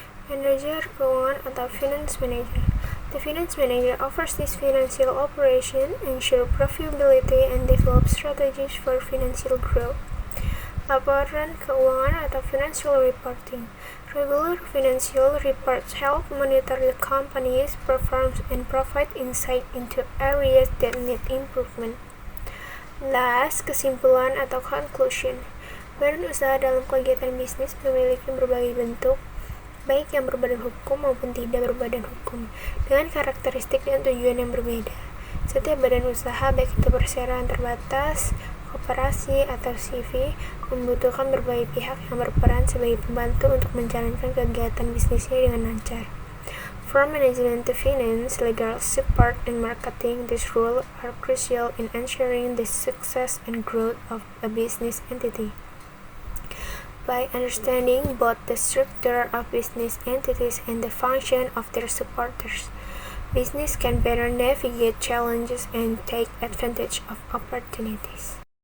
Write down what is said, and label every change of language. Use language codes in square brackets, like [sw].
[id] Manager keuangan atau [en] finance manager. The finance manager oversees financial operation, ensure profitability, and develop strategies for financial growth. [id] Laporan keuangan atau [en] financial reporting. Regular financial reports help monitor the company's performance and provide insight into areas that need improvement. Last, [id] kesimpulan atau [en] conclusion. [id] Badan usaha dalam kegiatan bisnis memiliki berbagai bentuk, baik yang berbadan hukum maupun tidak berbadan hukum, dengan karakteristik dan tujuan yang berbeda. Setiap badan usaha, baik itu perseroan terbatas, koperasi, atau CV, membutuhkan berbagai pihak yang berperan sebagai pembantu untuk menjalankan kegiatan bisnisnya dengan lancar. [en] From management to finance, legal support, and marketing, these roles are crucial in ensuring the success and growth of a business entity. By understanding both the structure of business entities and the function of their supporters, business can better navigate challenges and take advantage of opportunities.